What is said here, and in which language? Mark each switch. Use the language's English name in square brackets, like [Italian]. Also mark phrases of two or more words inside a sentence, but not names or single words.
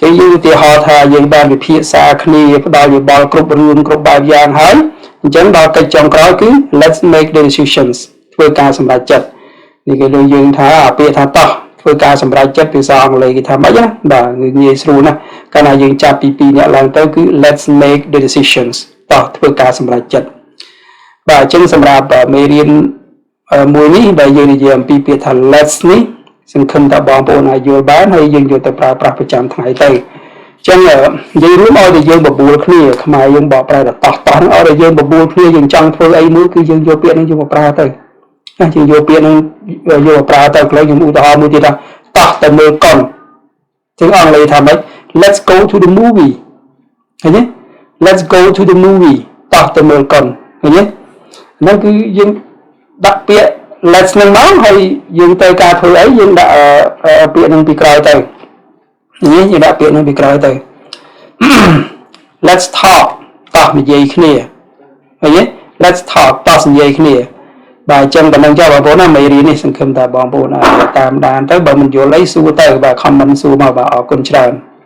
[Khmer] ងយើងឧទាហរណ៍ថាយើងបានវិភាសាគ្នាផ្ដល់យោបល់គ្រប់រឿងគ្រប់បែបយ៉ាងហើយអញ្ចឹងដល់កិច្ចចុងក្រោយគឺ [English] let's make the decisions [Khmer] ធ្វើការសម្រេចចិត្តនេះគេលើយើងថាពាក្យថាតោះធ្វើការសម្រេចចិត្តភាសាអង់គ្លេសគេថាម៉េចណាបាទងាយ ស្រួលណាស់កាលណាយើងចាប់ពី2នាក់ឡើងទៅគឺ [English] let's make the decisions [Khmer] តោះធ្វើការសម្រេចចិត្តបាទអញ្ចឹងសម្រាប់មេរៀនមួយនេះដែលយើងនិយាយអំពីពាក្យថា let's នេះសង្ឃឹមថាបងប្អូនអាចយ ល់បានហើយយើងយកទៅប្រើប្រាស់ប្រចាំថ្ងៃទៅអញ្ចឹងនិយាយរួមឲ្យតែយើងបបួលគ្នាខ្មែរយើងបកប្រែថាតោះឲ្យតែយើងបបួលគ្នាយើងច ង់ធ្វើអីមួយគឺយើងយកពាក្យនេះយកមកប្រើទៅណាយើងយកពាក្យនេះយកមកប្រើទៅខ្លះខ្ញុំឧទាហរ ណ៍មួយទៀតថាតោះទៅមើលកុនជាងអង់គ្លេសថាម៉េច [English] Let's go to the movie [Khmer] ឃើញទេ [English] Let's go to the movie [Khmer] តោះទៅមើលកុនឃើញទេហ្នឹងគឺយើងដាក់ពាក្យ let's នឹងមកហើយយើងទៅការធ្វើអីយើងដាក់ពាក្យនឹងពីក្រោយទៅនេះយើងដាក់ពាក្យនឹងពីក្រោយទៅ [English] let's talk [Khmer] តោះនិយាយគ្នាឃើញទេ [English] let's talk [Khmer] តោះនិយាយគ្នាបាទអញ្ចឹងប៉ុណ្្នឹងចុះបងប្អូនណាមេរៀននេះសង្ឃឹមថាបងប្អូនអាចតាមដានទៅបើមិនយល់អីសួរទៅបាទ comment សួរមកបាទអរគុណច្រើន